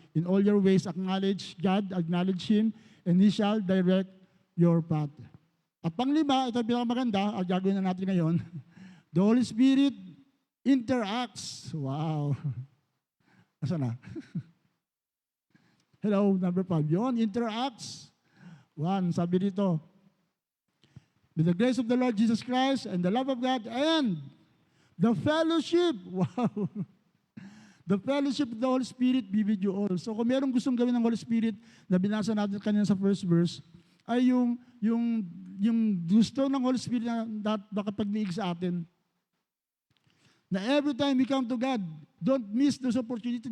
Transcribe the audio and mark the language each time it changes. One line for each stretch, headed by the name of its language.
English: In all your ways, acknowledge God, acknowledge Him, and He shall direct your path.
Filipino: At panglima, ito ang pinakamaganda, ang gagawin na natin ngayon,
English: the Holy Spirit interacts.
Filipino: Wow. Nasaan na?
English: Hello, number 5. Yun, interacts. 1, sabi dito, with the grace of the Lord Jesus Christ and the love of God and the fellowship. Wow. The fellowship of the Holy Spirit be with you all.
Filipino: So kung merong gustong gawin ng Holy Spirit na binasa natin kanina sa first verse, ay yung gusto ng Holy Spirit na makapagniig sa atin.
English: Na every time we come to God, don't miss those opportunities.